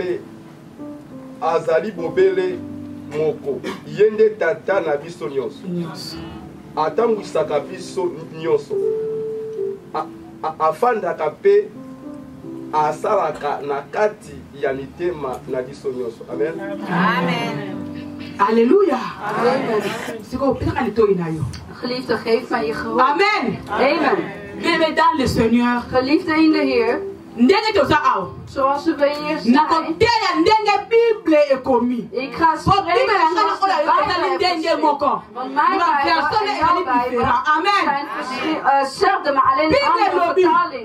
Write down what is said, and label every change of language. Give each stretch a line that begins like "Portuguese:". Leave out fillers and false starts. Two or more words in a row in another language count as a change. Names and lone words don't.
Lingala: Nzambe azali bobele moko yende tata na biso nyonso atambwisaka biso nyonso afandaka mpe asalaka na kati ya mitema na biso nyonso. Amen. Amen. Alléluia. Amen.
Dutch: Geliefde, geef mij je gehoor. Amen. Amen.
French: Bienvenue dans le Seigneur.
Dutch: Geliefde in de Heer. Zoals we eerst zijn. Ik ga spreken zoals de Bijbel. Want mijn Bijbel en jouw Bijbel zijn hetzelfde, maar alleen een andere vertaling.